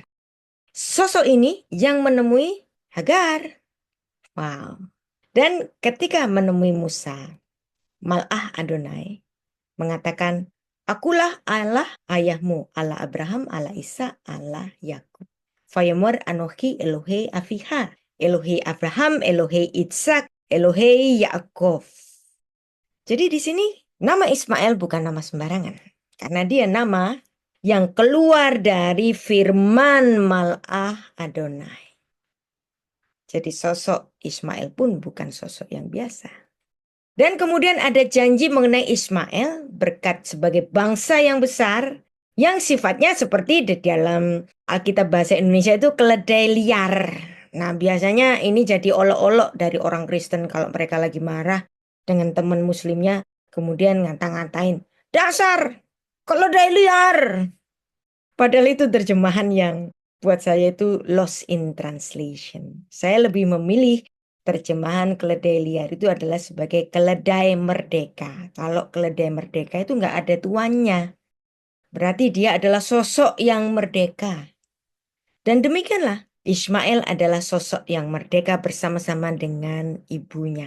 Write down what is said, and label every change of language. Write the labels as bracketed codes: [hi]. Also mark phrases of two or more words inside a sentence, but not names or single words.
[id] Sosok ini yang menemui Hagar. Wow. Dan ketika menemui Musa, [he] מלאך אדני [id] mengatakan, akulah Allah ayahmu, Allah Abraham, Allah Isa, Allah Yakub. [he] ויאמר אנכי אלהי אביך אלהי אברהם אלהי יצחק אלהי יעקב. [id] Jadi di sini nama Ismail bukan nama sembarangan. Karena dia nama yang keluar dari firman [he] מלאך אדני. [id] Jadi sosok Ismail pun bukan sosok yang biasa. Dan kemudian ada janji mengenai Ismail berkat sebagai bangsa yang besar yang sifatnya seperti di dalam Alkitab Bahasa Indonesia itu keledai liar. Nah biasanya ini jadi olok-olok dari orang Kristen kalau mereka lagi marah dengan teman muslimnya kemudian ngata-ngatain, dasar keledai liar. Padahal itu terjemahan yang buat saya itu [en] lost in translation. [id] Saya lebih memilih terjemahan keledai liar itu adalah sebagai keledai merdeka. Kalau keledai merdeka itu nggak ada tuannya. Berarti dia adalah sosok yang merdeka. Dan demikianlah Ismail adalah sosok yang merdeka bersama-sama dengan ibunya.